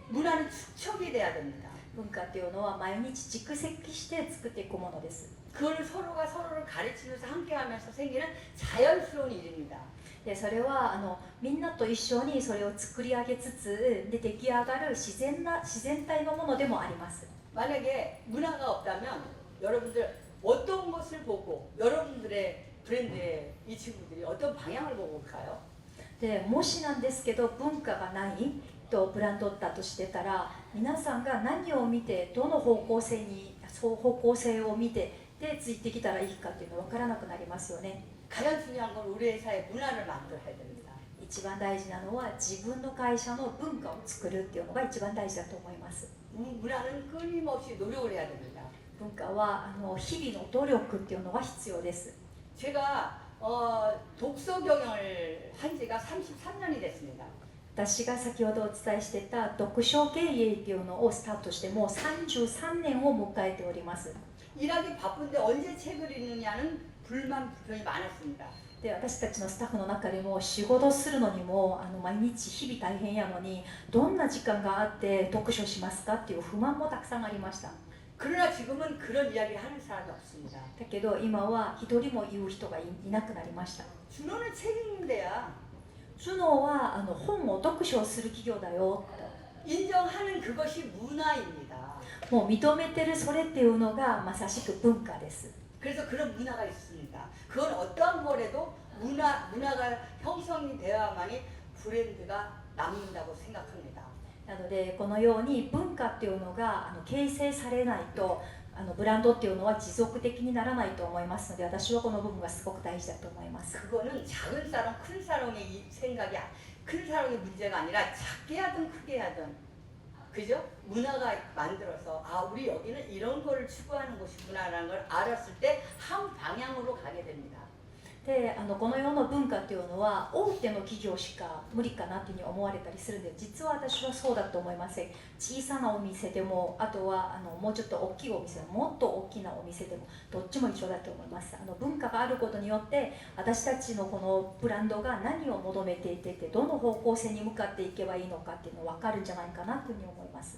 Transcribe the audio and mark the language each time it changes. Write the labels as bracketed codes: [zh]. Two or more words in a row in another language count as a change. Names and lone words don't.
[ko] 문화는 축적이 돼야 됩니다. [ja] 文化っていうのは毎日蓄積して作っていくものです。 [ko] 그걸 서로가 서로를 가르치면서 함께하면서 생기는 자연스러운 일입니다. [ja] でそれはみんなと一緒にそれを作り上げつつで出来上がる自然体のものでもあります。 [ko] 만약에 문화가 없다면 여러분들 어떤 것을 보고 여러분들의 브랜드의 이 친구들이 어떤 방향을 보고 올까요? [ja] でもしなんですけど文化がないとブランドだとしてたら、皆さんが何を見てどの方向性を見てでついてきたらいいかっていうの分からなくなりますよね。 [ko] 가장 중요한 건 우리 회사의 문화를 만들어야 됩니다. [ja] 一番大事なのは自分の会社の文化を作るっていうのが一番大事だと思います。 [ko] 문화는 끊임없이 노력을 해야 됩니다. [ja] 文化は日々の努力っていうのが必要です。 [ko] 제가 독서 경영을 한 지가 33년이 됐습니다. [ja] 私が先ほどお伝えしてた読書経営っていうのをスタートしてもう33年を迎えております。 [ko] 일하기 바쁜데 언제 책을 읽느냐는 불만 불평이 많았습니다. [ja] で私たちのスタッフの中でも仕事するのにも毎日日々大変やのにどんな時間があって読書しますかっていう不満もたくさんありました。 [ko] 그러나 지금은 그런 이야기를 하는 사람이 없습니다. [ja] だけど今は一人も言う人がいなくなりました。 [ko] 준호는 책 읽는 데야. [ja] ジュノは本を読書する企業だよ。 [ko] 인정하는 그것이 문화입니다. [ja] もう認めてるそれっていうのがまさしく文化です。 [ko] 그래서 그런 문화가 있습니다. 그건 어떠한 거라도 문화가 형성이 되어야만이 브랜드가 남는다고 생각합니다. [ja] なのでこのように文化っていうのが形成されないとブランドっていうのは持続的にならないと思いますので、私はこの部分がすごく大事だと思います。 [ko] 그거는 작은 사롱, 큰 사롱의 생각이 큰 사롱의 문제가 아니라 작게 하든 크게 하든 그죠? 문화가 만들어서 우리 여기는 이런 거를 추구하는 곳이구나라는 걸 알았을 때 한 방향으로 가게 됩니다. [ja] でこの世の文化っていうのは大手の企業しか無理かなっていうふうに思われたりするんで、実は私はそうだと思いません。小さなお店でも、あとはもうちょっと大きいお店、もっと大きなお店でもどっちも一緒だと思います。文化があることによって私たちのこのブランドが何を求めていてどの方向性に向かっていけばいいのかっていうのが分かるんじゃないかなというふうに思います。